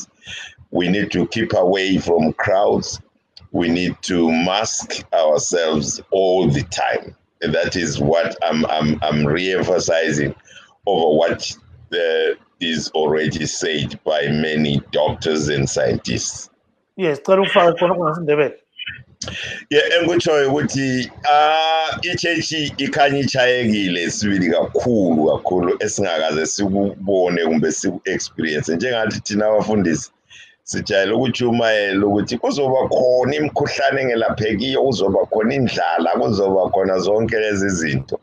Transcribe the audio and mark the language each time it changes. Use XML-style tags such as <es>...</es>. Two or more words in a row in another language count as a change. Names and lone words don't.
<en>We need to keep away from crowds. We need to mask ourselves all the time. And that is what I'm re-emphasizing over what is already said by many doctors and scientists.</en> <nd>Yes, engikutshoyo ukuthi ichechi ikhanya ichayekile sibili kakhulu esingakaze sikubone kumbe siku-experience. Njengathi thina abafundisi sijayele ukujumayela ukuthi kuzoba khona imikhuhlane engelaphekiyo, kuzoba khona indlala, kuzoba khona zonke lezi zinto.</nd>